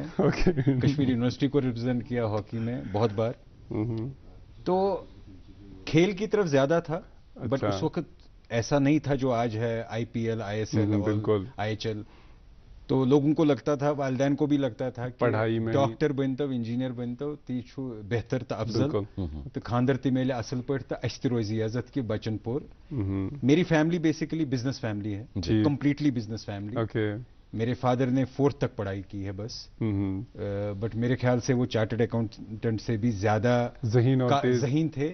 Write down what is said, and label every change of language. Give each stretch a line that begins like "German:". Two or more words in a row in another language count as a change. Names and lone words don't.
Hindi: कश्मीर यूनिवर्सिटी को रिप्रेजेंट किया हॉकी में बहुत बार। तो खेल की तरफ ज्यादा था, बट उस वक्त ऐसा नहीं था जो आज है, आईपीएल, आईएसएल और आईएचएल। तो लोगों को लगता था, वालिदैन को भी लगता था कि पढ़ाई में
Kashmiri: डॉक्टर बनतो, इंजीनियर बनतो, ती छु बेहतर तो अफजल, तो खानदर ती मेले असल पढ़ तो अश्त रोजी इजाजत की बचनपुर।
Hindi: मेरी फैमिली बेसिकली
English: business family
Hindi: है,
English: completely business family.
Hindi: मेरे फादर ने 4th तक पढ़ाई की है बस, बट मेरे ख्याल से वो
English: chartered accountant
Hindi: से भी ज्यादा ज़हीन थे।